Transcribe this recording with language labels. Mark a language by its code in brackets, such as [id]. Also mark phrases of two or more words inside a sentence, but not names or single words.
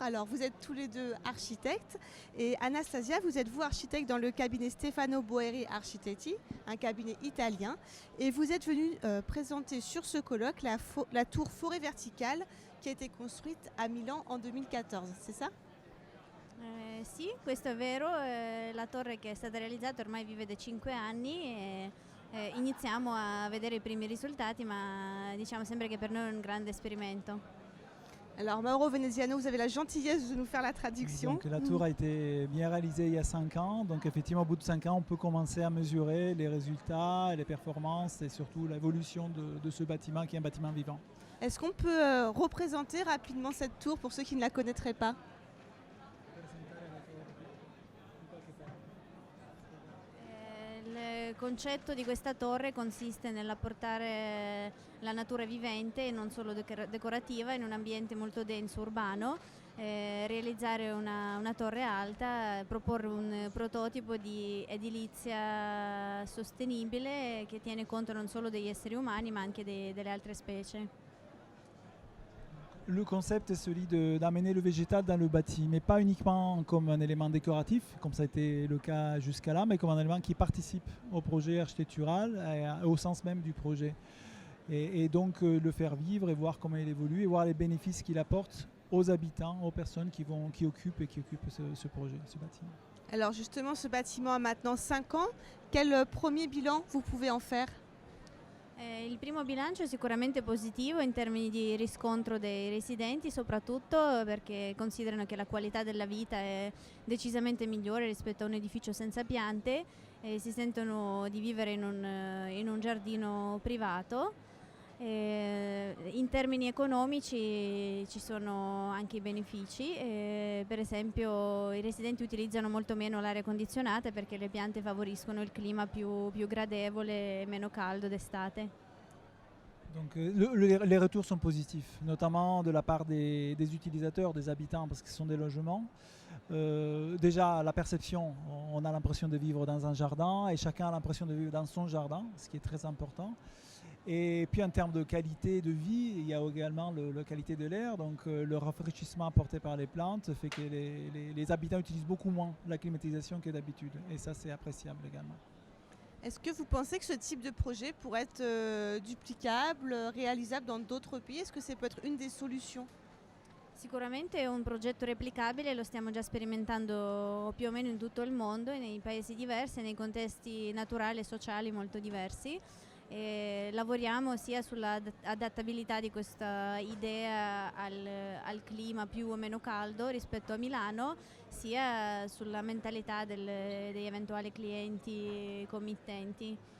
[fr] Alors vous êtes tous les deux architectes. Et Anastasia, vous êtes architecte dans le cabinet Stefano Boeri Architetti, un cabinet italien. Et vous êtes venu présenter sur ce colloque la tour Forêt Verticale qui a été construite à Milan en 2014, c'est ça? [it] Sì, questo è vero, la torre che è stata realizzata ormai vive da 5 anni e iniziamo a vedere i primi risultati, ma diciamo sempre che per noi è un grande esperimento. [fr] Alors Mauro Veneziano, vous avez la gentillesse de nous faire la traduction. Donc la tour a été bien réalisée il y a 5 ans, donc effectivement au bout de 5 ans on peut commencer à mesurer les résultats, les performances et surtout l'évolution de ce bâtiment qui est un bâtiment vivant. Est-ce qu'on peut représenter rapidement cette tour pour ceux qui ne la connaîtraient pas? [it] Il concetto di questa torre consiste nell'apportare la natura vivente e non solo decorativa in un ambiente molto denso urbano, realizzare una torre alta, proporre un prototipo di edilizia sostenibile che tiene conto non solo degli esseri umani ma anche delle altre specie. [fr] Le concept est celui d'amener le végétal dans le bâti, mais pas uniquement comme un élément décoratif, comme ça a été le cas jusqu'à là, mais comme un élément qui participe au projet architectural et au sens même du projet. Et donc le faire vivre et voir comment il évolue et voir les bénéfices qu'il apporte aux habitants, aux personnes qui occupent ce projet, ce bâtiment. Alors justement, ce bâtiment a maintenant 5 ans. Quel premier bilan vous pouvez en faire? [it] Il primo bilancio è sicuramente positivo in termini di riscontro dei residenti, soprattutto perché considerano che la qualità della vita è decisamente migliore rispetto a un edificio senza piante e si sentono di vivere in un giardino privato. In termini economici ci sono anche i benefici, per esempio i residenti utilizzano molto meno l'aria condizionata perché le piante favoriscono il clima più gradevole e meno caldo d'estate. [fr] Donc les retours sont positifs, notamment de la part des utilisateurs, des habitants, parce que ce sont des logements. Déjà, la perception, on a l'impression de vivre dans un jardin et chacun a l'impression de vivre dans son jardin, ce qui est très important. Et puis en termes de qualité de vie, il y a également la qualité de l'air, donc le rafraîchissement apporté par les plantes fait que les habitants utilisent beaucoup moins la climatisation que d'habitude, et ça c'est appréciable également. Est-ce que vous pensez que ce type de projet pourrait être duplicable, réalisable dans d'autres pays? Est-ce que ça peut être une des solutions? [it] Sicuramente è un progetto replicabile, lo stiamo già sperimentando più o meno in tutto il mondo, nei paesi diversi, nei contesti naturali e sociali molto diversi. E lavoriamo sia sull'adattabilità di questa idea al clima più o meno caldo rispetto a Milano, sia sulla mentalità degli eventuali clienti committenti.